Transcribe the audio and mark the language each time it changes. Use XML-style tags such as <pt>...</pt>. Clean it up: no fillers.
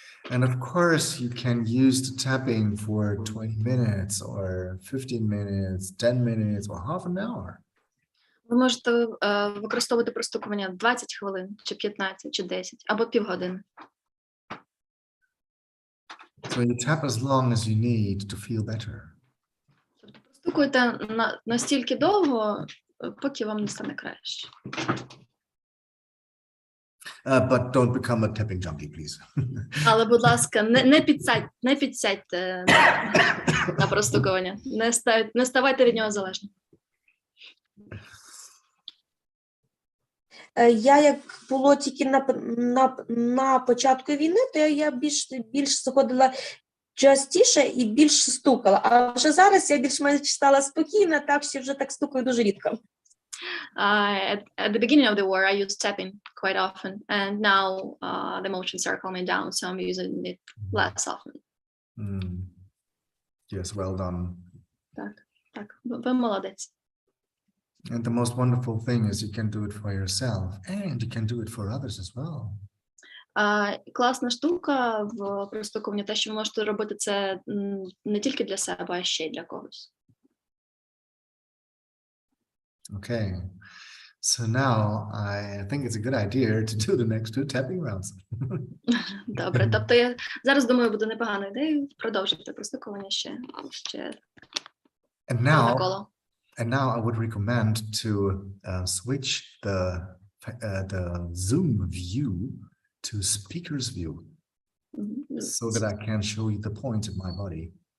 <en>And of course, you can use the tapping for 20 minutes or 15 minutes, 10 minutes or half an hour.</en> <uk>Ви можете використовувати простукування 20 хвилин, чи 15, чи 10, або півгодини.</uk> <en>So you tap as long as you need to feel better.</en> <uk>Тобто простукуйте настільки довго, поки вам не стане краще.</uk> <en>But don't become a tapping junkie, please.</en> <uk>Але, будь ласка, не підсядьте на простукування. Не ставайте від нього залежні. Я, як було тільки на початку війни, то я більш заходила частіше і більш стукала. А вже зараз я більш-менш стала спокійна, так що вже так стукаю дуже рідко.</uk> <en>At the beginning of the war, I used tapping quite often, and now the emotions are calming down, so I'm using it less often. Yes, well done.</en> <uk>Так, ви молодець.</uk> <en>And the most wonderful thing is you can do it for yourself and you can do it for others as well.</en> <uk>Класна штука в простукуванні те, що ви можете робити це не тільки для себе, а ще й для когось.</uk> <en>Okay. So now I think it's a good idea to do the next 2 tapping rounds.</en> <uk>Добре, тобто я зараз думаю, буде непоганою ідеєю продовжити простукування ще одне коло.</uk> <en>And now I would recommend to switch the Zoom view to speaker's view so that I can show you the points in my body.</en>